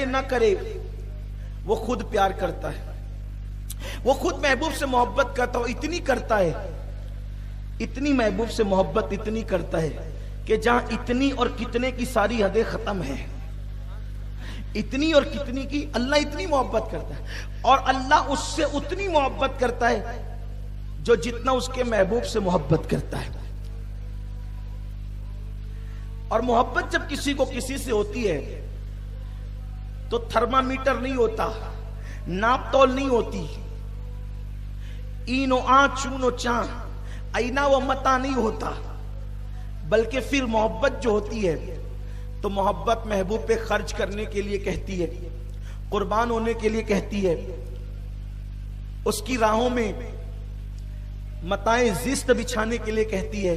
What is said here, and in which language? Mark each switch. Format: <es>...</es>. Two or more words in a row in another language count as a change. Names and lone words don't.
<ur>نہ کرے وہ خود پیار کرتا ہے، وہ خود محبوب سے محبت کرتا ہے، اتنی کرتا ہے، اتنی محبوب سے محبت اتنی کرتا ہے کہ جہاں اتنی اور کتنے کی ساری حدیں ختم ہیں، اتنی اور کتنی کی اللہ اتنی محبت کرتا ہے، اور اللہ اس سے اتنی محبت کرتا ہے جو جتنا اس کے محبوب سے محبت کرتا ہے۔ اور محبت جب کسی کو کسی سے ہوتی ہے تو تھرمامیٹر نہیں ہوتا، ناپ تول نہیں ہوتی،</ur> <fa>این و آن چون و چاں</fa> <ur>اینا و متا نہیں ہوتا، بلکہ پھر محبت جو ہوتی ہے تو محبت محبوب پہ خرچ کرنے کے لیے کہتی ہے، قربان ہونے کے لیے کہتی ہے، اس کی راہوں میں متائیں زیست بچھانے کے لیے کہتی ہے۔</ur>